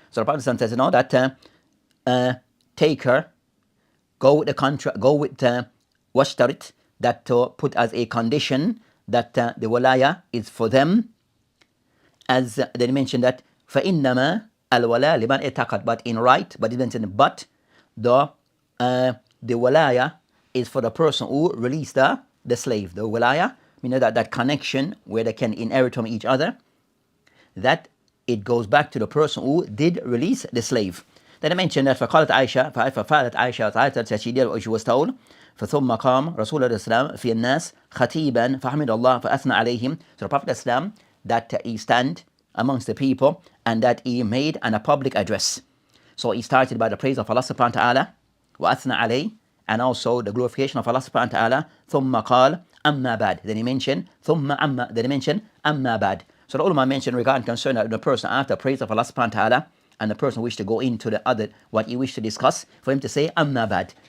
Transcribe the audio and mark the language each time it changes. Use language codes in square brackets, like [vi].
[en] So the Prophet says, that take her, go with the contract, go with washtarit, that to put as a condition that the walaya is for them, as they mentioned that [ar] فإنما الولاء لمن اعتقد, [en] but in right, but it mentioned but the walaya is for the person who released the slave. The walaya, meaning that connection where they can inherit from each other, that it goes back to the person who did release the slave. Then I mentioned that [ar] فقالت عائشة, فقالت عائشة, [en] that she did what she was told. [ar] فثم قام رسول الله السلام في الناس خطيبا فحمد الله فأثنى عليهم. [en] So the Prophet Islam, that he stand amongst the people and that he made a public address. So he started by the praise of Allah subhanahu wa ta'ala, [ar] وأثنى عليه, [en] and also the glorification of Allah subhanahu wa ta'ala. [ar] ثم قال أما بعد. [en] Then he mentioned [ar] أما بعد. [en] So the ulama mentioned regarding concern the person after praise of Allah subhanahu wa ta'ala and the person wish to go into the other, what he wish to discuss, for him to say amma bad.